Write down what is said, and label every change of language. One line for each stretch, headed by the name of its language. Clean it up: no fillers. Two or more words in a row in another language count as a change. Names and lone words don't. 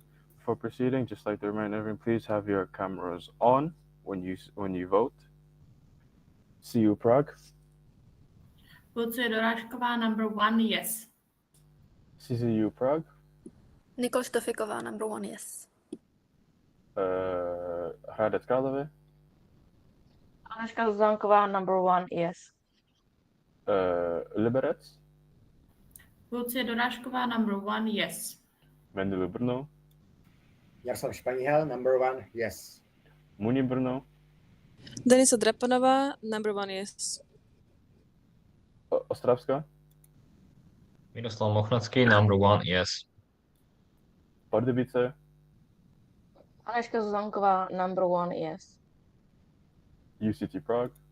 English: Before proceeding, just like to remind everyone, please have your cameras on when you vote. CU Prague. Lucie Dorášková, number 1, yes. CCU Prague. Nicole Štofiková, number 1, yes. Hradec Králové. Anežka Zuzanková, number 1, yes. Liberec. Lucie Dorášková, number 1, yes. Mendele Brno. Jaroslav Španěl, number 1, yes. Muni Brno. Denisa Drapanová, number 1, yes. Ostravska. Miroslav Mochnatský, number 1, yes. Pardubice. Anežka Zuzanková, number 1, yes. UCT Prague.